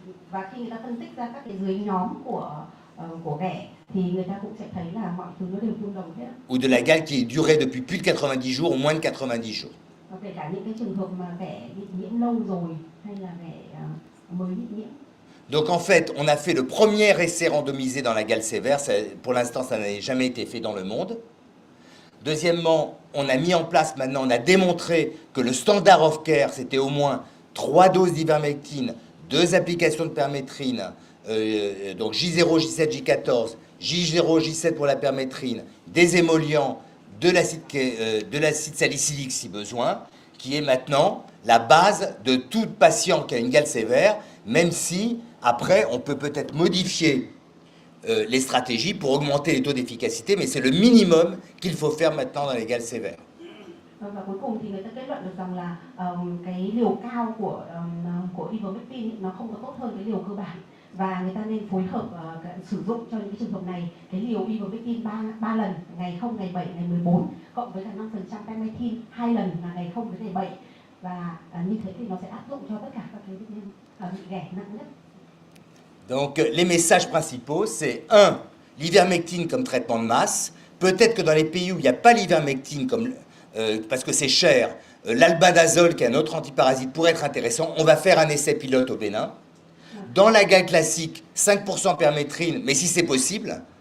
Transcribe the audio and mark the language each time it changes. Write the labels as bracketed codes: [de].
[vi] Và khi người ta phân tích ra các cái dưới nhóm của ghẻ thì người ta cũng sẽ thấy là mọi thứ nó đều tương đồng hết. [fr] Ou de la gale qui est durée depuis plus de 90 jours ou moins de 90 jours. [vi] Và kể cả những cái trường hợp mà ghẻ bị nhiễm lâu rồi hay là ghẻ mới bị nhiễm. [fr] Donc en fait, on a fait le premier essai randomisé dans la gale sévère. Pour l'instant, ça n'a jamais été fait dans le monde. Deuxièmement, on a mis en place maintenant, on a démontré que le [en] standard of care, [fr] c'était au moins 3 doses d'ivermectine, 2 applications de permétrine, donc J0, J7, J14, J0, J7 pour la permétrine, des émollients, de l'acide salicylique si besoin, qui est maintenant la base de tout patient qui a une gale sévère, même si après on peut peut-être modifier les stratégies pour augmenter les taux d'efficacité, mais c'est le minimum qu'il faut faire maintenant dans les gales sévères. [vi] Và cuối cùng thì người ta kết luận được rằng là cái liều cao của ivermectin nó không có tốt hơn cái liều cơ bản, và người ta nên phối hợp sử dụng cho những cái trường hợp này cái liều ivermectin 3 lần, ngày 0, ngày 7, ngày 14 cộng với cả 5% permethrin 2 lần là ngày 0 với ngày 7 và như thế thì nó sẽ áp dụng cho tất cả các cái bệnh nhân bị ghẻ nặng nhất. [fr] Donc les messages principaux, c'est 1, l'ivermectine comme traitement de masse. Peut-être que dans les pays où il n'y a pas l'ivermectine, parce que c'est cher, l'albendazole, qui est un autre antiparasite, pourrait être intéressant. On va faire un essai pilote au Bénin. Dans la gamme classique, 5% permétrine, mais si c'est possible.